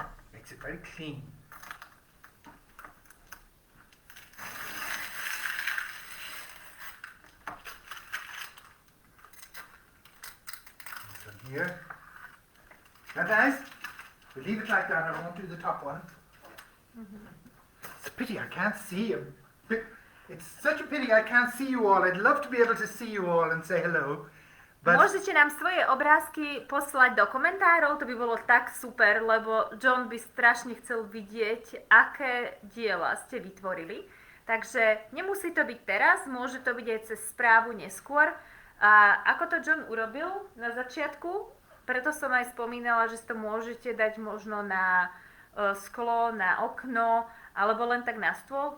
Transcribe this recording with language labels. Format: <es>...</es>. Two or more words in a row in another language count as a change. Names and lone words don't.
<en>Makes it very clean. Here. That nice? We leave it like that. I won't do the top one. Mm-hmm. It's a pity I can't see you. It's such a pity I can't see you all. I'd love to be able to see you all and say hello. But</en> <sk>Môžete nám svoje obrázky poslať do komentárov, to by bolo tak super, lebo John by strašne chcel vidieť, aké diela ste vytvorili. Takže nemusí to byť teraz, môže to byť aj cez správu neskôr. A ako to John urobil na začiatku, preto som aj spomínala, že si to môžete dať možno na sklo, na okno, alebo len tak na stôl.</sk>